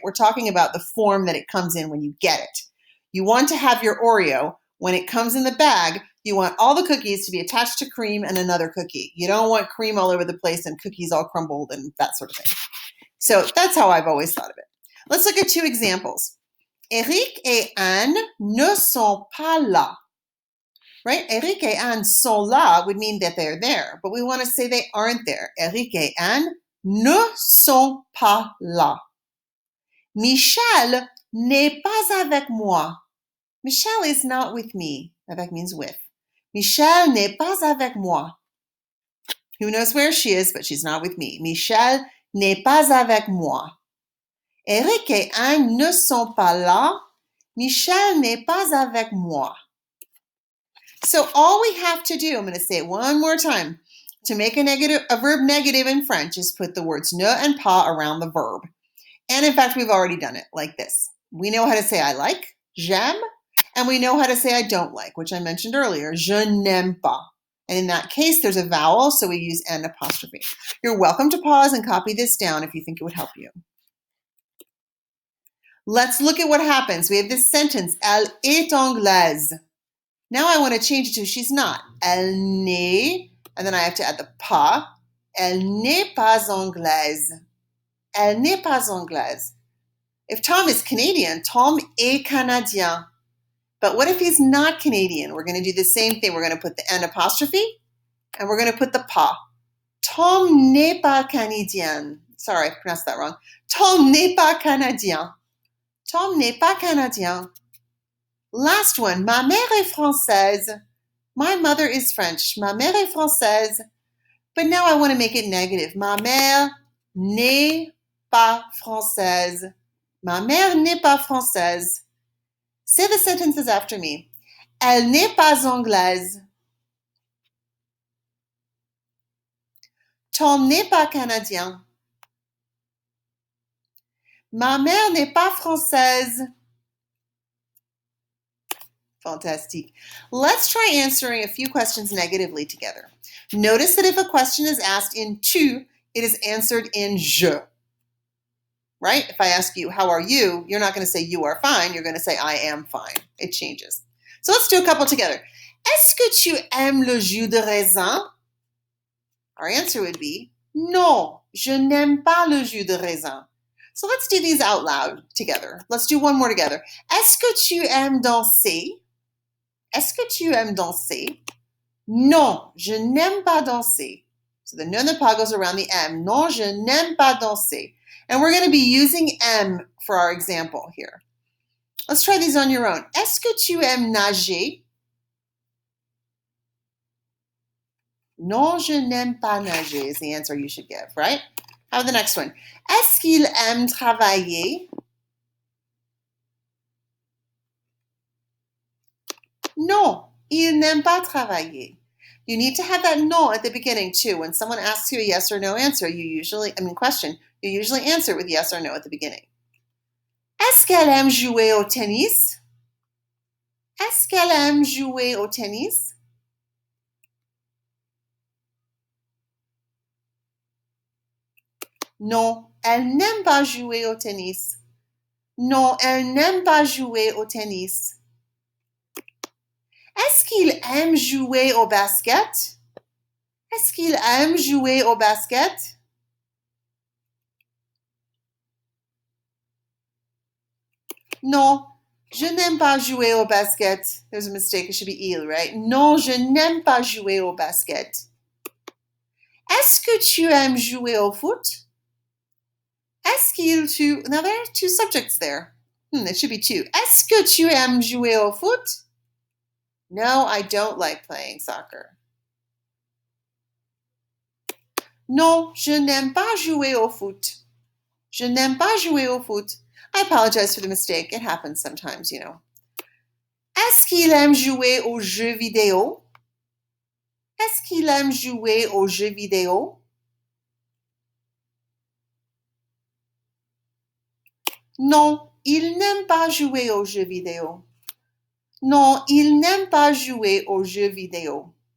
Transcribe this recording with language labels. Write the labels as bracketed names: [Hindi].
[English] We're talking about the form that it comes in when you get it. You want to have your Oreo, when it comes in the bag, you want all the cookies to be attached to cream and another cookie. You don't want cream all over the place and cookies all crumbled and that sort of thing. So that's how I've always thought of it. Let's look at two examples. [French] Eric et Anne ne sont pas là. [English] Right? [French] Eric et Anne sont là [English] would mean that they're there, but we want to say they aren't there. [French] Eric et Anne ne sont pas là. Michel n'est pas avec moi. [English] Michel is not with me. Avec means with. [French] Michel n'est pas avec moi. [English] Who knows where she is, but she's not with me. [French] Michel n'est pas avec moi. Eric et Anne ne sont pas là. Michel n'est pas avec moi. [English] So all we have to do, I'm going to say it one more time, to make a verb negative in French is put the words ne and pas around the verb. And in fact, we've already done it like this. We know how to say I like, j'aime, and we know how to say I don't like, which I mentioned earlier, je n'aime pas. And in that case, there's a vowel, so we use an apostrophe. You're welcome to pause and copy this down if you think it would help you. Let's look at what happens. We have this sentence, [French] elle est anglaise. [English] Now I want to change it to she's not. [French] Elle n'est, [English] and then I have to add the [French] pas. Elle n'est pas anglaise. Elle n'est pas anglaise. [English] If Tom is Canadian, [French] Tom est canadien. [English] But what if he's not Canadian? We're going to do the same thing. We're going to put the an apostrophe, and we're going to put the pas. [French] Tom n'est pas canadien. [English] Sorry, I pronounced that wrong. [French] Tom n'est pas canadien. Tom n'est pas canadien. [English] Last one, [French] ma mère est française. [English] My mother is French. [French] Ma mère est française. [English] But now I want to make it negative. [French] Ma mère n'est pas française. Ma mère n'est pas française. [English] Say the sentences after me. [French] Elle n'est pas anglaise. Tom n'est pas canadien. Ma mère n'est pas française. [English] Fantastic. Let's try answering a few questions negatively together. Notice that if a question is asked in tu, it is answered in je. Right? If I ask you, how are you? You're not going to say you are fine. You're going to say I am fine. It changes. So let's do a couple together. [French] Est-ce que tu aimes le jus de raisin? [English] Our answer would be [French] non, je n'aime pas le jus de raisin. [English] So let's do these out loud together. Let's do one more together. [French] Est-ce que tu aimes danser? Est-ce que tu aimes danser? Non, je n'aime pas danser. [English] So the ne and the pas goes around the M. [French] Non, je n'aime pas danser. [English] And we're going to be using M for our example here. Let's try these on your own. [French] Est-ce que tu aimes nager? Non, je n'aime pas nager [English] is the answer you should give, right? How about the next one? [French] Est-ce qu'il aime travailler? Non, il n'aime pas travailler. [English] You need to have that non at the beginning too. When someone asks you a yes or no answer, question, you usually answer with yes or no at the beginning. [French] Est-ce qu'elle aime jouer au tennis? Est-ce qu'elle aime jouer au tennis? Non, elle n'aime pas jouer au tennis. Non, elle n'aime pas jouer au tennis. Est-ce qu'il aime jouer au basket? Est-ce qu'il aime jouer au basket? Non, je n'aime pas jouer au basket. [English] There's a mistake. It should be il, right? [French] Non, je n'aime pas jouer au basket. Est-ce que tu aimes jouer au foot? Est-ce qu'il tu... [English] Now there are two subjects there. There should be two. [French] Est-ce que tu aimes jouer au foot? [English] No, I don't like playing soccer. [French] Non, je n'aime pas jouer au foot. Je n'aime pas jouer au foot. [English] I apologize for the mistake. It happens sometimes, you know. [French] Est-ce qu'il aime jouer aux jeux vidéo? Est-ce qu'il aime jouer aux jeux vidéo? Non, il n'aime pas jouer aux jeux vidéo. Non, il n'aime pas jouer aux jeux vidéo.